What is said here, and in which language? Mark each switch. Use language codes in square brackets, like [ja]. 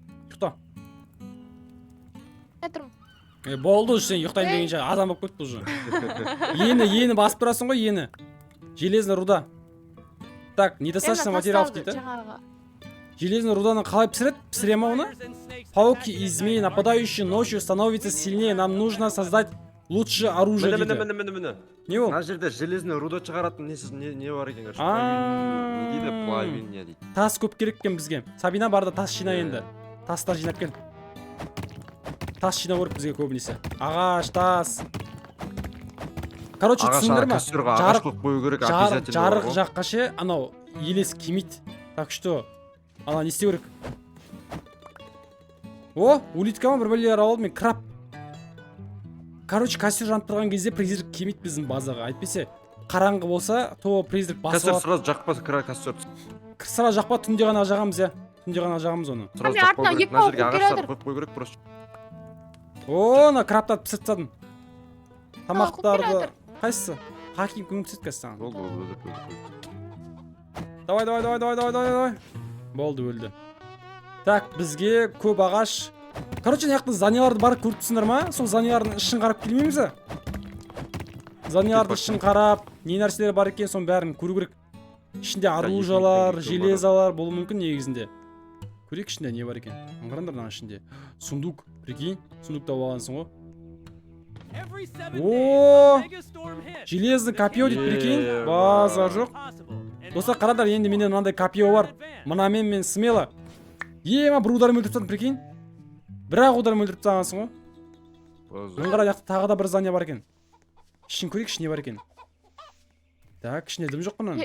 [kk] Ұйықта. Мен тұрмын. Болды уже, сен ұйықтайын дегенше адам болып кетті уже. Ені басып тұрасың ғой, ені. [ru] Железный руда. Так, недостаточно материалов [kk] дейді. Железный руданы қалай пісіреді? Пісіре ма оны? [ru] Пауки и змеи, нападающие ночью, становятся сильнее. Нам нужно создать лучше оружие [kk] дейді. Міне. Не ол? Мына жерде железный руда шығаратын не бар екен? А. Не дейді? Плавин не дейді? Тас көп керек екен бізге. Сабина барда тас жина енді. Тастар жинап кел. Тас жинау керек бізге көбінесе. Ағаш, тас. Короче, түсіндіңдер ма? Ағаш қойып қою керек, обязательно. Жарық жаққа ше, анау елес кемейді. Так что, ана не істеу керек? О, улитка ма, бір бәлелер алып мен краб. Короче, костер жанып тұрған кезде призрак кемейді біздің базаға. Әйтпесе, қараңғы болса, то призрак басып алады. Костер сразу жақпа, костер. Сразу жақпа, түнде ғана жағамыз, иә. Түнде ғана жағамыз оны. Сразу жақпа керек, мына жерге ағаштар қойып қою керек просто. О, на крабтарды пісіріп тастадым. Тамақтарды. Қайсысы? Хаким көмектеседі қазір саған. Болды. Давай. Болды, өлді. Так, бізге көп ағаш. Короче, мына жақта заняларды барып көріп тұрсыңдар ма? Сол занялардың ішін қарап келмейміз бе? Занялардың ішін қарап, не нәрселер бар екен, соның бәрін көру керек. Ішінде оружиялар, железалар болуы мүмкін негізінде. Көрейік ішінде не бар екен. Қараңдар мына ішінде. Сундук, прикинь, сундукта болғансың ғой. О, [ru] железный копье [kk] дейді, прикинь. Базар жоқ. Достар, қарадар, енді менен мынандай копье бар. Мынамен мен смело. Ема бір ударым өлтіріп тастадым, прикинь. Бірақ ударым өлтіріп тастағансың ғой. Мына қара, жақта тағы да бір здание бар екен. Ішін көрейік, ішіне бар екен. Так, ішінде дым жоқ бұның.